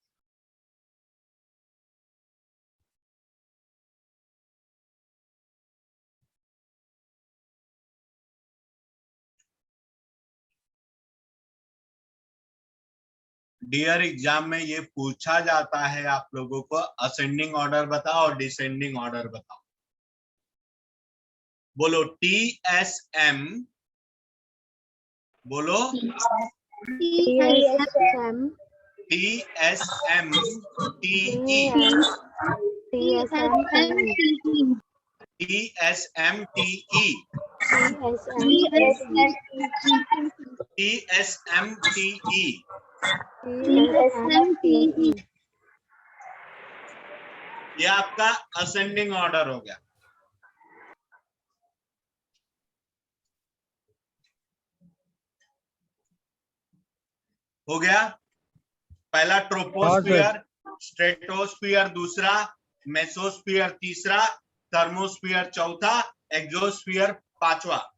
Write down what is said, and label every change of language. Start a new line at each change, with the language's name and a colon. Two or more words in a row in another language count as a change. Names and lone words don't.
Hindi: डियर एग्जाम में ये पूछा जाता है आप लोगों को,
English: ascending order
Hindi: बताओ और
English: descending order
Hindi: बताओ। बोलो TSM, बोलो TSM, TSM TE, TSM, TSM TE, TSM TE। ये आपका
English: ascending order
Hindi: हो गया। हो गया, पहला ट्रोपोस्फियर, स्ट्रेटोस्फियर दूसरा, मेसोस्फियर तीसरा, थर्मोस्फियर चौथा, एक्सोस्फियर पांचवा।